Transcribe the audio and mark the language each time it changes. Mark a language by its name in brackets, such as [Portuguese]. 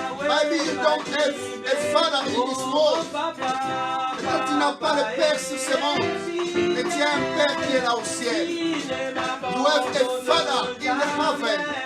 [English] Maybe you don't have a Father in this world. [French] Quand tu n'as pas le Père sur ce monde, mais tu as un Père qui est là au ciel. [English] You have a Father in the heaven.